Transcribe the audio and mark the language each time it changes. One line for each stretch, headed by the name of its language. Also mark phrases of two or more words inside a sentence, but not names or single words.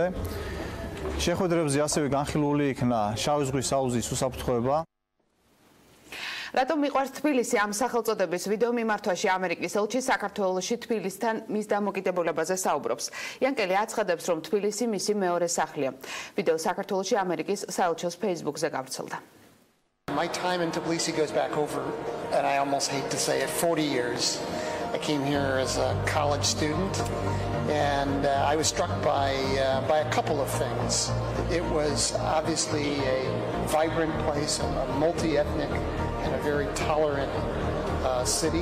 Georgian: შეხვედრებზე ასევე განხილული იქნა შავი ზღვის აუზის უსაფრთხოება. რატომ მიყვარს თბილისი ამ სახელწოდების ვიდეო მიმართვაში ამერიკის ელჩი საქართველოში თბილისთან მის დამოკიდებულებაზე საუბრობს. იანკელი აცხადებს, რომ თბილისი მისი მეორე სახლია. ვიდეო საქართველოში ამერიკის საელჩოს Facebook-ზე გავრცელდა.
English: My time in Tbilisi goes back over, and I almost hate to say it, 40 years. I came here as a college student, and I was struck by a couple of things. It was obviously a vibrant place, a multi-ethnic and a very tolerant city.